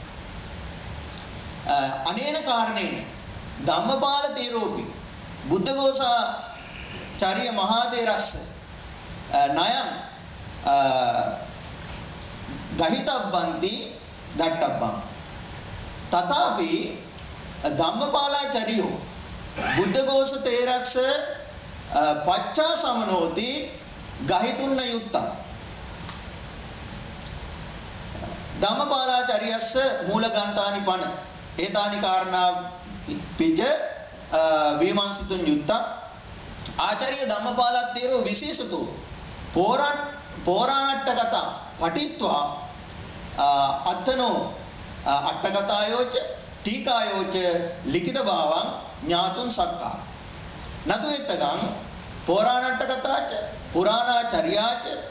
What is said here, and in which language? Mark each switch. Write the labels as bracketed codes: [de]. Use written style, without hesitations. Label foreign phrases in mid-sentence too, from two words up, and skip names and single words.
[pi] අනේන කාරණේන ධම්මපාල තේරෝපි බුද්ධඝෝසාචාර්ය මහා තේරස්ස නයං ගහිතබ්බන්ති දට්ඨබ්බං තථාපි ධම්මපාලාචාර්යෝ බුද්ධඝෝස තේරස්ස පච්චා සමනෝති ගහිතුන්න යුත්තං ධම්මපාලාචාර්යස්ස මූලගන්තානි පන ඒතානි කාරණා පිට විමර්ශිතුන් යුක්ත ආචාර්ය ධම්මපාලත් තේරෝ විශේෂතෝ පෝරාණට්ඨකතා පටිත්වා අත්තනෝ අට්ඨකතායෝච ටීකායෝච ලිඛිත භාවං ඥාතුන් සක්කා නතු එත්තගං පෝරාණට්ඨකතාච පුරාණාචර්යාච